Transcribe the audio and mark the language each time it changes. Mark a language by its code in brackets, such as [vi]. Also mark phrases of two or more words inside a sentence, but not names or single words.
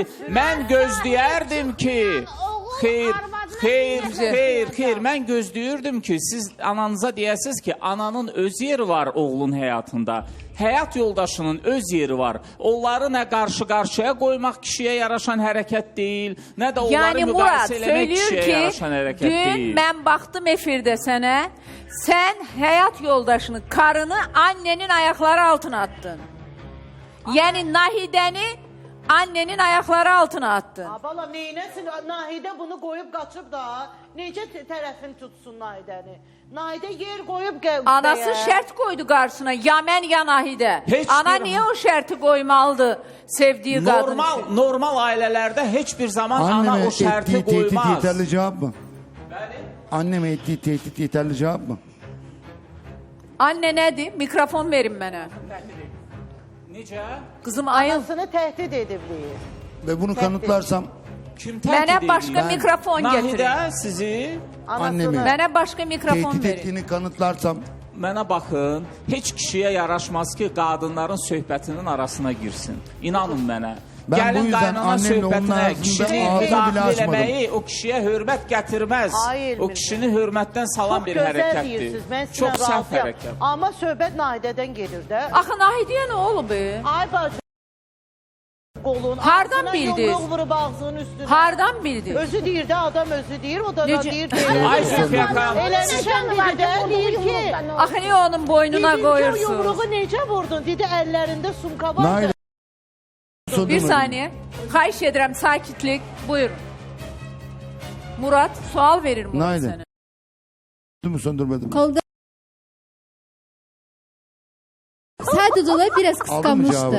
[az] Mən gözləyərdim ki, xeyr, mən gözləyirdim ki, siz ananıza deyəsiniz ki, ananın öz yeri var oğlun həyatında. Həyat yoldaşının öz yeri var. Onları nə qarşı-qarşıya qoymaq kişiyə yaraşan hərəkət deyil, nə də onları [tr] Yani Murat [az] müqayisə eləmək [tr] söylüyor [az] kişiyə ki yaraşan hərəkət [tr] dün [az] deyil. [tr] ben baktım efirde sana, sen hayat yoldaşını, karını annenin ayakları altına attın. Yani Nahide'ni annenin ayakları altına attın. [az] Bala neynəsin? Nahidə bunu qoyub qaçıb da. Necə tərəfini tutsun Nahidəni? Nahidə yer qoyub [tr] Anası şart koydu karşısına, ya ben ya Nahide. [az] Heç Ana bir- [tr] niye o şartı koymalıdı sevdiği kadın için? [az] Normal ailələrdə heç bir zaman ana [tr] Anneme [az] o şərti [tr] ettiği tehdit [az] qoymaz. [tr] yeterli cevap mı? Anneme ettiği tehdit yeterli cevap mı? Anne nedir? Mikrofon verin bana. [az] Necə? [tr] Kızım ayıl. [az] Anasını təhdid edib deyir. [tr] Ve bunu kanıtlarsam Kim [az] Mənə təhdid başqa edir? [tr] mikrofon getirin. [az] Nahidə sizi, [tr] annemi Bana başka mikrofon tehdit verin. ettiğini kanıtlarsam [az] mənə baxın, heç kişiyə yaraşmaz ki, qadınların söhbətinin arasına girsin. İnanın mənə. [tr] Ben bu [az] Gəlin [tr] yüzden [az] qaynana [tr] annemle onun [az] söhbətinə [tr] arasında [az] kişini [tr] ağzı bile [az] müdaxilə [tr] açmadım. [az] eləməyi o kişiyə hörmət gətirməz. [tr] Hayır, [az] O kişini hörmətdən salan Çox bir gözəl hərəkətdir. deyirsiniz. Mən Çox sizlə səhv razıyam. hərəkət. Amma söhbət Nahidədən gedir də. [tr] Axı Nahide'ye ne oldu be? [az] Ay bacı. Qolun Hardan ağzına bildiniz? yumruq vurub ağzının üstünə. Hardan bildin? Özü deyir də, adam özü deyir, o da Necə? deyir deyir. Ay Zülfiyə xanım, Eləmişəm dedi də, deyir ki, [tr] Axı niye onun boynuna [az] dedim ki o [tr] koyursunuz? [az] yumruğu necə vurdun? Dedi əllərində sumka var da. [tr] Naide [az] Bir [tr] söndürmedim. [az] saniye. Xahiş ederim sakitlik. Buyurun. Murat sual verir Murat [tr] Naide. sana. Söndürmedim, söndürmedim. Kolda sadece olay biraz Aldın mı kıskanmıştı.